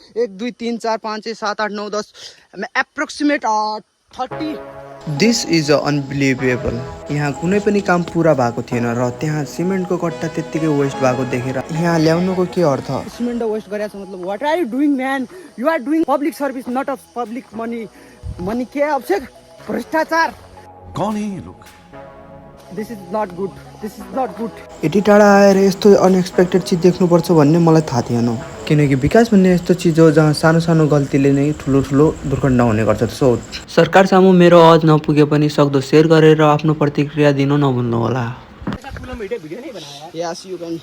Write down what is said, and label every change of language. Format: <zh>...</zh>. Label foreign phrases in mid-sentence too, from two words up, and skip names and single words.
<ne>1 2 3 4 5 6 7 8 9 10 एप्रोक्सिमेट 30।</ne> <en>This is unbelievable.</en> <ne>यहाँ कुनै पनि काम पुरा भएको थिएन र त्यहाँ सिमेन्टको कट्टा त्यत्तिकै वेस्ट भएको देखेर यहाँ ल्याउनुको के अर्थ। सिमेन्ट वेस्ट गरेको छ मतलब</ne> <en>What are you doing man? You are doing public service not of public money.</en> <ne>मनी के अभिषेक? भ्रष्टाचार।</ne> <hi>कौन है ये लोग?</hi> <en>This is not good, this is not good.</en> <ne>यति टाढा आएर यस्तो अनएक्सपेक्टेड चिज देख्नुपर्छ भन्ने मलाई थाहा थिएन, किनकि विकास भन्ने यस्तो चिज हो जहाँ सानो सानो गल्तीले नै ठुलो ठुलो दुर्घटना हुने गर्छ। सो सरकार सामु मेरो आवाज नपुगे पनि सक्दो शेयर गरेर आफ्नो प्रतिक्रिया दिन नभुल्नुहोला।</ne> <en>Yes you can.</en>